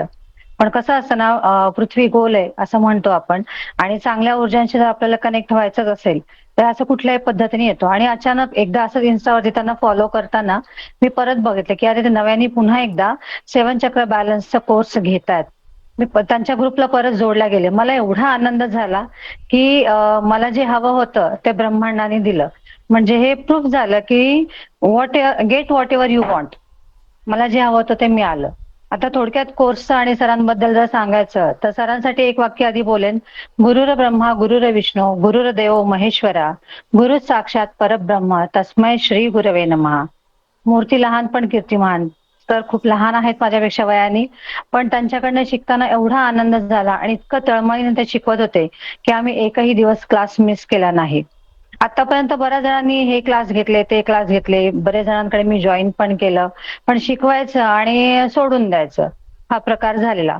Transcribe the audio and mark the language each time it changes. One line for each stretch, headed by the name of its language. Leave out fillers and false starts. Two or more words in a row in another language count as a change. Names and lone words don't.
Marathi: पण कसं असतं ना, पृथ्वी गोल आहे असं म्हणतो आपण आणि चांगल्या ऊर्जांशी जर आपल्याला कनेक्ट व्हायचंच असेल तर असं कुठल्याही पद्धतीने येतो आणि अचानक एकदा असं इन्स्टावरती त्यांना फॉलो करताना मी परत बघितलं की अरे ते नव्याने पुन्हा एकदा 7 चक्र बॅलन्सचा कोर्स घेतायत. त्यांच्या ग्रुपला परत जोडल्या गेले. मला एवढा आनंद झाला की मला जे हवं होतं ते ब्रह्मांडाने दिलं. म्हणजे हे प्रूफ झालं की
English: get whatever you want.
Marathi: मला जे हवं होतं ते मिळालं. आता थोडक्यात कोर्सचं आणि सरांबद्दल जर सांगायचं तर सरांसाठी एक वाक्य आधी बोलेन.
Sanskrit: गुरुर ब्रह्मा गुरुर विष्णू गुरुर्देव महेश्वरा गुरु साक्षात परब्रह्म तस्मै श्री गुरवे नमः.
Marathi: मूर्ती लहान पण कीर्तिमान. तर खूप लहान आहेत माझ्यापेक्षा वयाने, पण त्यांच्याकडनं शिकताना एवढा आनंद झाला आणि इतकं तळमळीने ते शिकवत होते की आम्ही एकही दिवस
English: class miss
Marathi: केला नाही. आतापर्यंत बऱ्याच जणांनी हे क्लास घेतले, ते क्लास घेतले. बरेच जणांकडे मी जॉईन पण केलं. पण शिकवायचं आणि सोडून द्यायचं हा प्रकार झालेला.